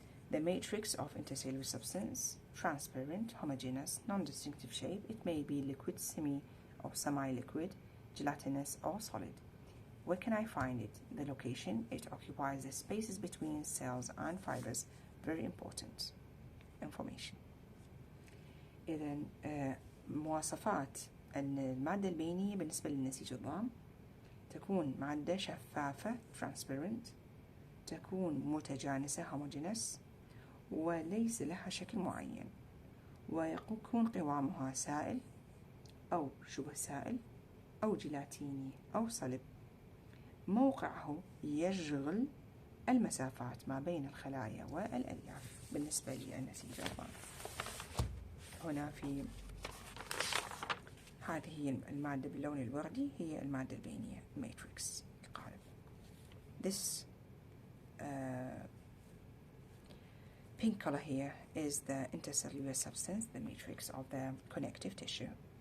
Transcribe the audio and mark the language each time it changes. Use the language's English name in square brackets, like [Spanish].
[English] The matrix of intercellular substance: transparent, homogeneous, non-distinctive shape. It may be liquid, semi or semi-liquid, gelatinous, or solid. Where can I find it? The location. It occupies the spaces between cells and fibers. Very important information. [Arabic] إذا مواصفات المادة البينية بالنسبة للنسيج الضام: تكون مادة شفافة [English] transparent، [Arabic] تكون متجانسة [English] homogeneous، [Arabic] وليس لها شكل معين، ويكون قوامها سائل أو شبه سائل أو جيلاتيني أو صلب. موقعه يشغل المسافات ما بين الخلايا والألياف بالنسبة للنسيج الضام. هنا في هذه المادة باللون الوردي هي المادة البينية [English] matrix [Arabic] القالب. [English] This pink color here is the intercellular substance, the matrix of the connective tissue.